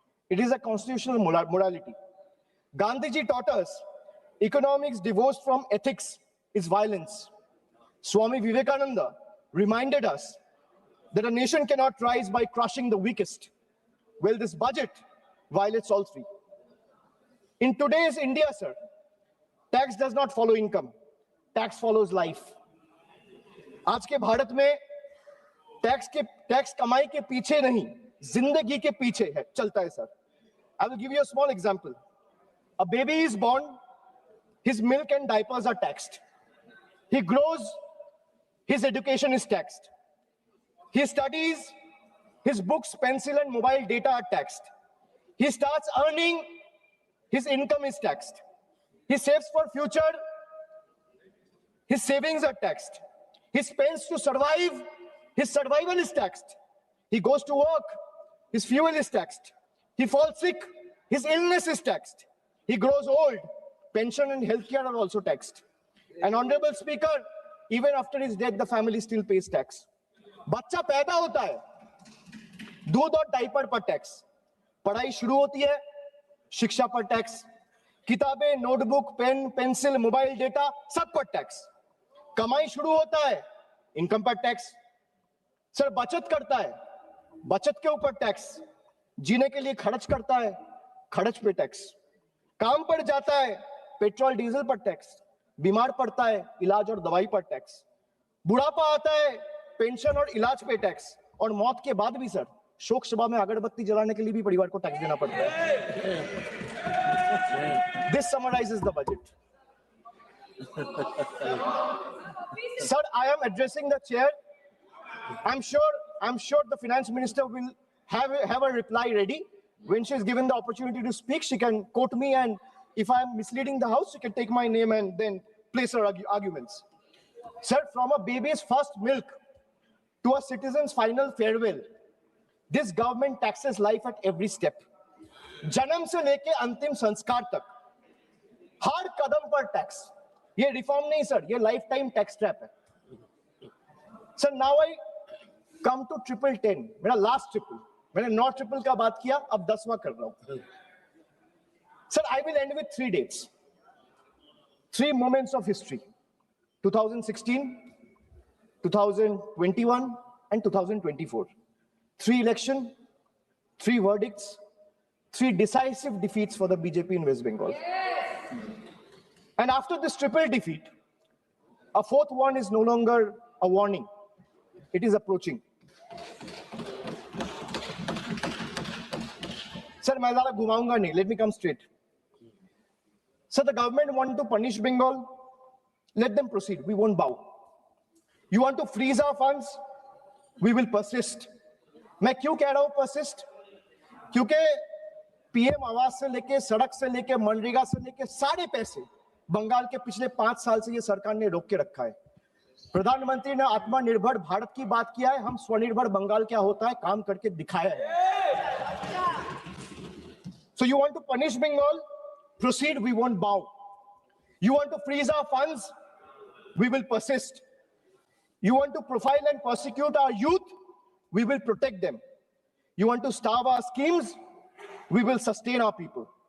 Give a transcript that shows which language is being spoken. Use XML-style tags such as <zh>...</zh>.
<en>It is a constitutional morality. Gandhi ji taught us economics divorced from ethics is violence. Swami Vivekananda reminded us that a nation cannot rise by crushing the weakest. Well, this budget violates all three. In today's India, sir, tax does not follow income. Tax follows life.</en> <hi>आज के भारत में tax कमाई के पीछे नहीं, जिंदगी के पीछे है, चलता है sir.</hi> <en>I will give you a small example. A baby is born, his milk and diapers are taxed. He grows, his education is taxed. He studies, his books, pencil, and mobile data are taxed. He starts earning, his income is taxed. He saves for future, his savings are taxed. He spends to survive, his survival is taxed. He goes to work, his fuel is taxed. He falls sick, his illness is taxed. He grows old, pension and healthcare are also taxed. And Honorable Speaker, even after his death, the family still pays tax.</en> <hi>बच्चा पैदा होता है, दूध और diaper पर tax, पढ़ाई शुरू होती है, शिक्षा पर टैक्स, किताबें, notebook, pen, pencil, mobile data, सब पर टैक्स, कमाई शुरू होता है, इनकम पर टैक्स, सर बचत करता है, बचत के ऊपर टैक्स, जीने के लिए खर्च करता है, खर्च पे टैक्स, काम पर जाता है, पेट्रोल डीजल पर टैक्स, बीमार पड़ता है, इलाज और दवाई पर टैक्स, बुढ़ापा आता है, पेंशन और इलाज पे टैक्स, और मौत के बाद भी सर शोक सभा में अगरबत्ती जलाने के लिए भी परिवार को टैक्स देना पड़ता है.</hi> <en>This summarizes the budget. Sir, I am addressing the chair. I'm sure the finance minister will have a reply ready. When she is given the opportunity to speak, she can quote me, and if I am misleading the house, she can take my name and then place her arguments. Sir, from a baby's first milk to a citizen's final farewell, this government taxes life at every step.</en> <hi>जन्म से लेके अंतिम संस्कार तक हर कदम पर tax. ये reform नहीं sir, ये लाइफ टाइम टैक्स ट्रैप है. Sir,</hi> <en>now I come to 1010,</en> <hi>मेरा लास्ट ट्रिपल. मैंने 9 ट्रिपल का बात किया, अब 10वां कर रहा हूं.</hi> <en>Sir, I will end with 3 dates, 3 moments of history: 2016, 2021, and 2024. 3 elections, 3 verdicts, 3 decisive defeats for the BJP in West Bengal. And after this triple defeat, a 4th one is no longer a warning. It is approaching.</en> <hi>Sir, मैं ज़्यादा घुमाऊंगा नहीं.</hi> <en>Let me come straight. Sir, the government want to punish Bengal. Let them proceed. We won't bow. You want to freeze our funds? We will persist.</en> <hi>मैं क्यों कह रहा हूं persist? क्योंकि पीएम आवास से लेके, सड़क से लेके, मनरेगा से लेके सारे पैसे बंगाल के पिछले 5 साल से ये सरकार ने रोक के रखा है। प्रधानमंत्री ने आत्मनिर्भर भारत की बात किया है, हम स्वनिर्भर बंगाल क्या होता है काम करके दिखाया है।</hi> <en>So you want to punish Bengal? Proceed, we won't bow. You want to freeze our funds? We will persist. You want to profile and persecute our youth? We will protect them. You want to starve our schemes? We will sustain our people.</en>